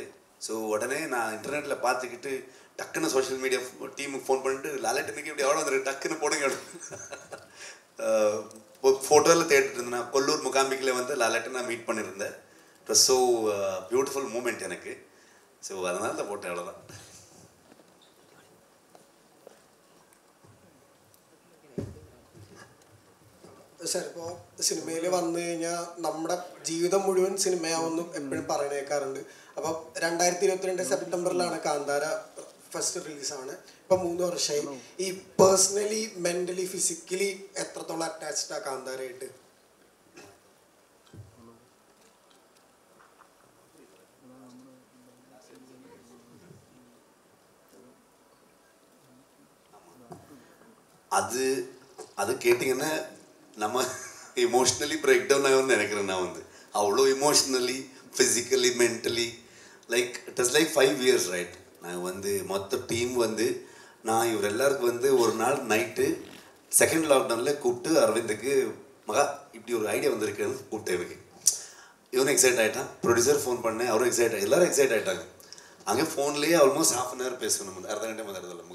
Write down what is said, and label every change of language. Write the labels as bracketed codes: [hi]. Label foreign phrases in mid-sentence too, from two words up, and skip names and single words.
[ta] ஸோ உடனே நான் இன்டர்நெட்டில் பார்த்துக்கிட்டு டக்குன்னு [en] social media [ta] டீமுக்கு ஃபோன் பண்ணிட்டு லாலேட்டனுக்கு இப்படி எவ்வளோ வந்துருக்கு டக்குன்னு போடுங்க. ஃபோட்டோவில் தேடிட்டு இருந்தேன். நான் கொல்லூர் முகாம்பிக்கில் வந்து லாலேட்டை நான் மீட் பண்ணியிருந்தேன். [en] It was so beautiful moment [ta] எனக்கு. ஸோ அதனால தான் போட்டேன், அவ்வளோதான். [ml] സാർ, ഇപ്പോൾ സിനിമയിൽ വന്നു കഴിഞ്ഞാൽ നമ്മുടെ ജീവിതം മുഴുവൻ സിനിമയാവുമെന്ന് എപ്പോഴും പറയുന്ന കേൾക്കാറുണ്ട്. അപ്പോൾ 2022 സെപ്റ്റംബറിലാണ് കാന്താര ഫസ്റ്റ് റിലീസാണ്. ഇപ്പം 3 വർഷമായി. ഈ [en] personally, mentally, physically [ml] എത്രത്തോളം അറ്റാച്ച്ഡാണ് കാന്താരയായിട്ട്? [ta] அது கேட்டிங்கன்னா நம்ம இமோஷ்னலி [en] break down [ta] ஆகும்னு நினைக்கிறேன். நான் வந்து அவ்வளோ இமோஷ்னலி, [en] Physically, mentally, like it is like 5 years ரைட். [ta] நான் வந்து மொத்த டீம் வந்து நான் இவர் எல்லாருக்கும் வந்து ஒரு நாள் நைட்டு செகண்ட் லாக்டவுனில் கூப்பிட்டு அரவிந்துக்கு மகா இப்படி ஒரு ஐடியா வந்திருக்குன்னு கூப்பிட்டேன். இவருக்கு இவனும் எக்ஸைட் ஆகிட்டான். ப்ரொடியூசர் ஃபோன் பண்ணேன், அவரும் எக்ஸைட் ஆகி எல்லோரும் எக்ஸைட் ஆகிட்டாங்க. அங்கே ஃபோன்லேயே [en] almost ½ hour [ta] பேசணும், [kn] ನಮ್ಮ ಅರೆ ಗಂಟೆ ಮಾತಾಡುತಿಲ್ಲ ಮಹಾ.